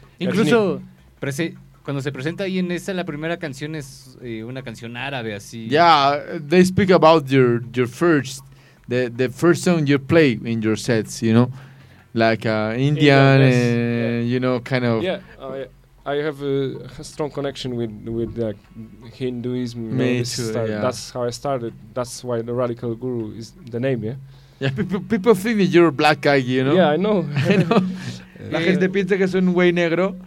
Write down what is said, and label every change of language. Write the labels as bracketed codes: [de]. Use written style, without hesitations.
[es] Incluso cuando se presenta ahí en esa, la primera canción es una canción árabe así. [en] Yeah, they speak about your first, the first song you play in your sets, you know. Like Indian, yes. You know, kind of. Yeah, I have a strong connection with like Hinduism. Me too, yeah. That's how I started. That's why the Radical Guru is the name, yeah? Yeah, people think that you're a black guy, you know? Yeah, I know. I know. [es] La gente piensa que es un güey negro.